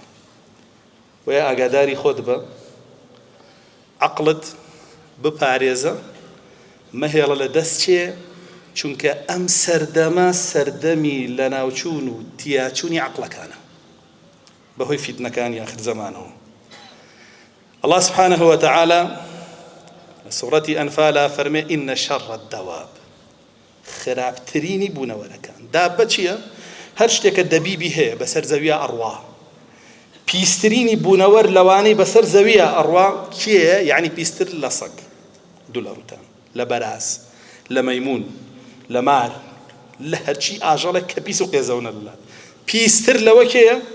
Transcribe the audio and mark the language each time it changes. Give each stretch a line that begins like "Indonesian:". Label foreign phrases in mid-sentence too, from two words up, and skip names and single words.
Central Kurdish: وەیە ئاگاداری خۆت بە، عەقڵت بپارێزە، مەهێڵە لە دەست چێ، چونکە ئەم سەردەمە سەردەمی لە ناوچوون و تیاچوونی عەقڵەکانە بەهۆی فیتنەکانی ئاخر زەمانەوە.
Arabic: الله سبحانه وتعالى سورة أنفال فرمي إن شر الدواب
Central Kurdish: خراپترینی بوونەوەرەکان. دابە چییە؟ هەر شتێکە دەبیبی هەیە بەسەر زەویە ئەڕوا. پیسترینی بوونەوەر لەوانەی بەسەر زەویە ئەڕوا کێیە؟ یعنی پیستر لە سەگ، دوو لە ڕوتان، لە بەراز، لە مەیمون، لە مار، لە هەرچی ئاژەڵێک کە پیس و قێزەونە لە پیستر لەوە کێیە؟